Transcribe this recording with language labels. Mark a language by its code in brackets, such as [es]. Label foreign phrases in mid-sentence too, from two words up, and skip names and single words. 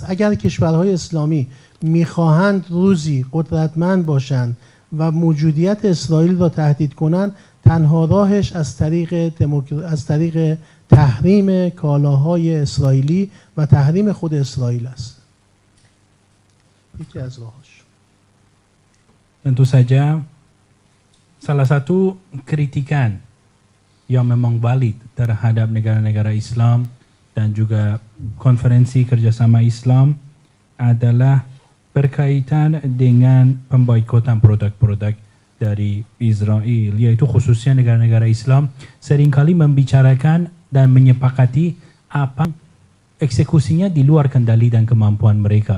[fa] اگر کشورهای اسلامی میخواهند روزی قدرتمند باشند و موجودیت اسرائیل را تهدید کنند، تنها راهش از طریق تحریم کالاهای اسرائیلی و تحریم خود اسرائیل است. یکی از راهاش. [id] Tentu saja salah satu kritikan yang memang valid terhadap negara-negara Islam dan juga konferensi kerjasama Islam adalah berkaitan dengan pemboikotan produk-produk dari Israel, yaitu khususnya negara-negara Islam seringkali membicarakan dan menyepakati apa eksekusinya di luar kendali dan kemampuan mereka.